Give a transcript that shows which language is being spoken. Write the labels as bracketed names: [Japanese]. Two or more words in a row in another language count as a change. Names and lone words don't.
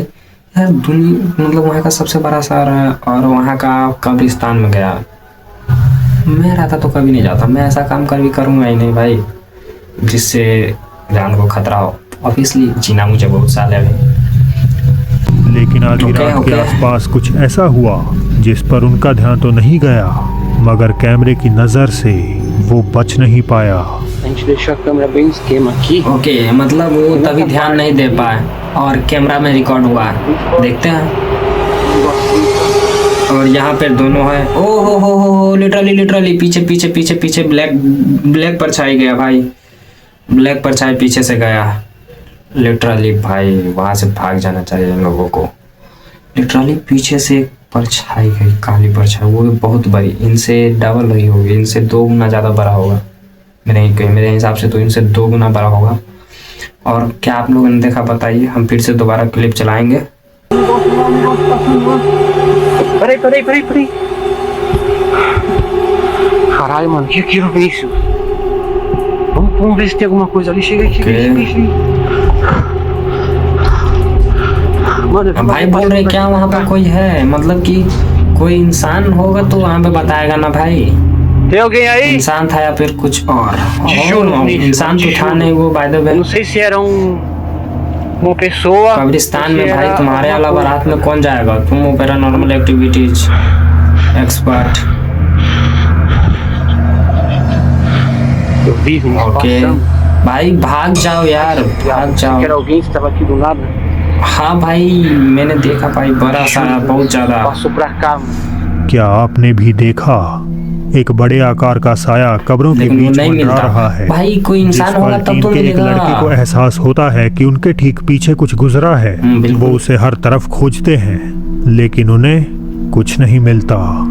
[Hindi] यार दुनिया मतलब वहाँ का सबसे बड़ा शहर है और वहाँ का कब्रिस्तान में गया, मैं रहता तो कभी नहीं जाता, मैं ऐसा काम कभी करूँगा ही नहीं भाई जिससे जान को खतरा हो। ऑब्वियसली जीना मुझे बहुत साल है भाई। लेकिन आधी रात के आसपास कुछ ऐसा हुआ जिस पर उनका ध्यान तो नहीं गया, मगर कैमरे की नजर से वो बच नहीं पाया। [Portuguese] A gente deixou a câmera bem no esquema aqui. [Hindi] ओके, मतलब वो तभी ध्यान नहीं दे पाए और कैमरा में रिकॉर्ड हुआ, देखते हैं। और यहाँ पे दोनों है, ओ हो लिटरली पीछे ब्लैक परछाई गया भाई, ब्लैक परछाई पीछे से गया लिटरली भाई। वहाँ से भाग जाना चाहिए इन लोगों को। लिटरली पीछे से एक परछाई गई, काली परछाई, वो भी बहुत बड़ी, इनसे डबल नहीं होगी, इनसे 2 गुना ज़्यादा बड़ा होगा मेरे हिसाब से, तो इनसे 2 गुना बड़ा होगा। और क्या आप लोगों ने देखा बताइए, हम फिर से दोबारा क्लिप चलाएंगे। [Portuguese] Peraí. Caralho, mano, que aquilo, Vinícius? Vamos ver se tem alguma coisa ali. Chega aí. Mano, [Hindi] भाई बोल रहे क्या वहाँ पे कोई है, मतलब कि कोई इंसान होगा तो वहाँ पे बताएगा ना भाई, [Portuguese] tem alguém aí? [Hindi] इंसान था या फिर कुछ और। [Portuguese] Tijolo, Vinícius, [Hindi] इंसान तो था [Portuguese] tijolo. [Hindi] नहीं वो, [English] by the way. [Portuguese] Eu não sei se era uma pessoa. [Hindi] कब्रिस्तान [Portuguese] ou [Hindi] में [Portuguese] se [Hindi] भाई [Portuguese] era [Hindi] तुम्हारे [Portuguese] alguma [Hindi] अलावा [Portuguese] coisa. [Hindi] रात में कौन जाएगा? तुम वो [English] paranormal activities expert. [Portuguese] Eu vi, Vinícius, [Hindi] ओके [Portuguese] passando. [Hindi] भाई भाग जाओ यार, भाग [Portuguese] Que [Hindi] जाओ। [Portuguese] era alguém que estava aqui do lado. [Hindi] हाँ भाई मैंने देखा भाई, बड़ा सा बहुत ज्यादा। [Portuguese] Passou pra cá, mano. [Hindi] क्या आपने भी देखा? एक बड़े आकार का साया कब्रों के लेकिन वो बीच नहीं मंडरा मिलता रहा है। भाई, कोई जिस इंसान पल होगा तब टीम तो के एक मिलेगा। लड़के को एहसास होता है कि उनके ठीक पीछे कुछ गुजरा है, बिल्कुल। वो उसे हर तरफ खोजते हैं, लेकिन उन्हें कुछ नहीं मिलता।